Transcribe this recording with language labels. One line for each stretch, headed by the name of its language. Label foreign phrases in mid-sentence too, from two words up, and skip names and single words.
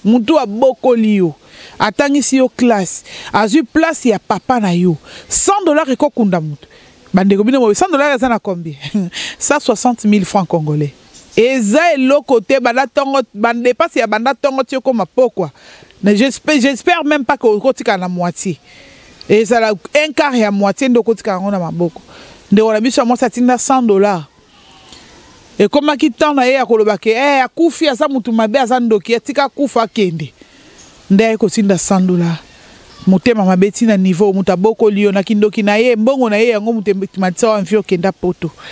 Lingala: Mutu abokoli yo. Atangisi yo classe. Azwi place ya papa na yo.
French: Cent dollars
Lingala: ekokunda mutu. Bandeko bino boye,
French: cent dollars
Lingala: eza na combien? Cent soixante mille
French: francs congolais.
Lingala: Eza eloko te, banda tongo, bande pasi ya banda tongo ti okoma pokwa.
French: Mais j'espère, j'espère même pas que
Lingala: okotika na
French: moitié.
Lingala: Ezala
French: un quart
Lingala: ya moitié nde okotika yango na maboko. Ndeko na biso ya mwasi atinda
French: cent dollars.
Lingala: Ekomaki temps na ye ya koloba ke, eh, akufi, aza mutu mabe, aza ndoki, atika akufa akende. Nde aye kotinda cent dollars. Motema mabe ti na niveau, mutu abokoli yo, na kindoki na ye, mbongo na ye, yango mutu matisa wa mvi okenda poto.